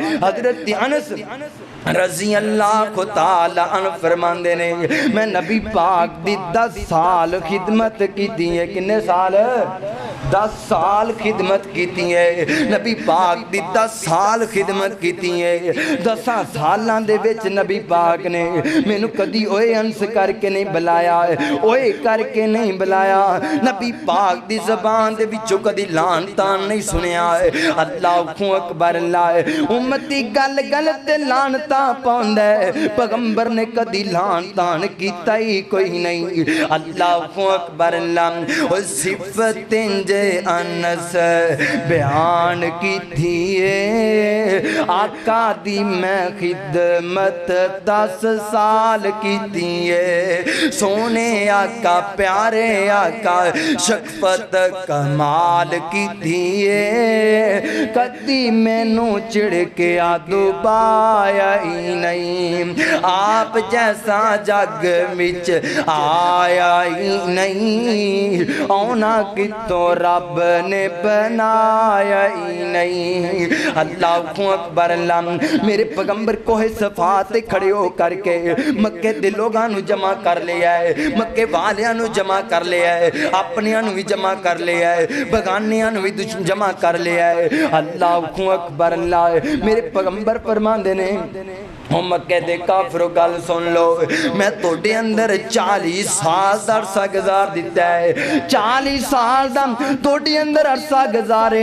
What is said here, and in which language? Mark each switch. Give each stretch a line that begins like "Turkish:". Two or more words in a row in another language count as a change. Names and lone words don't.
Punjabi: حضرت انس
Arabic: رضی اللہ تعالیٰ عنہ
Punjabi: فرماندے نے میں نبی پاک دی 10 سال خدمت کی دی ہے. کنے سال؟ 10 سال خدمت کیتی ہے. نبی پاک دی 10 سال خدمت کیتی ہے. 10 سالاں دے وچ نبی پاک نے مینوں کدی اوئے انس کر کے نہیں بلایا, اوئے کر کے نہیں بلایا. نبی پاک دی زبان دے وچوں کدی لان تان نہیں سنیا ہے.
Arabic: اللہ اکبر.
Punjabi: اللہ امتی گل گل تے لان تان پاوندا ہے, پیغمبر نے کدی لان تان کیتا ہی کوئی نہیں.
Arabic: اللہ اکبر.
Punjabi: اللہ او صفتیں انس بیان کی تھیے, آقا دی میں خدمت 10 سال کی تھیے. سونے آقا پیارے آقا شفقت کمال کی تھیے, کدی مینوں چڑھ کے آدو بایا ہی نہیں، آپ جیسا جگ وچ آیا ہی نہیں، اونا کتوں رب نے بنایا ہی نہیں۔
Arabic: اللہ اکبر اللہ۔
Punjabi: میرے پیغمبر کوہ صفا تے کھڑے ہو کر کے مکے دے لوگاں نو جمع کر لیا ہے، مکے والیاں نو جمع کر لیا ہے، اپنیاں نو بھی جمع کر لیا ہے، بگانیاں نو بھی جمع کر لیا ہے۔
Arabic: اللہ اکبر اللہ۔
Punjabi: میرے پیغمبر فرماندے نے او مکے دے کافرو گل سن لو، میں توڑے اندر 40 سال دا عرصہ گزار دیتا ہے، 40 سال دا توڑے اندر عرصہ گزارے